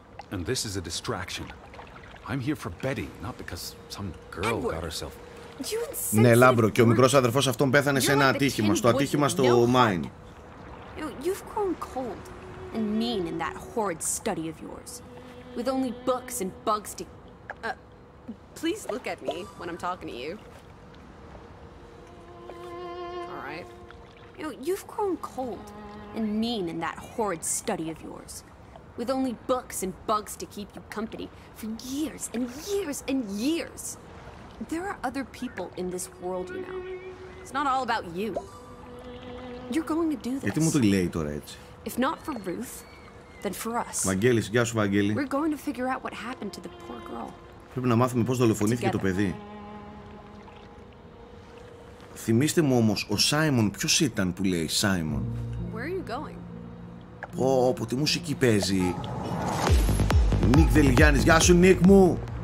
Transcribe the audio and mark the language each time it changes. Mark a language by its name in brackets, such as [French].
[English] And this is a distraction. I'm here for Betty, not because some girl got herself... [Greek] Ναι, Λάμπρο, και ο μικρός αδερφός αυτόν πέθανε σε ένα ατύχημα, στο ατύχημα στο Mine. [English] You've grown cold and mean in that horrid study of yours. With only books and bugs to... please look at me when I'm talking to you. All right. You've grown cold and mean in that horrid study of yours. With only books and bugs to keep you company for years and years and years. There are other people in this world, you know. It's not all about you. You're going to do this. [Greek] Γιατί μου το λέει τώρα έτσι? [English] If not for Ruth, then for us. [Greek] Βαγγέλης, γεια σου Βαγγέλη. [English] We're going to figure out what happened to the poor girl. [Greek] Πρέπει να μάθουμε πώς δολοφονήθηκε το παιδί. Θυμήστε μου όμως, ο Σάιμον ποιος ήταν που λέει Σάιμον? [English] Where are you going? [Greek] Πω, τι μουσική παίζει. Νίκ Δελιγιάννης, γεια σου Νίκ μου.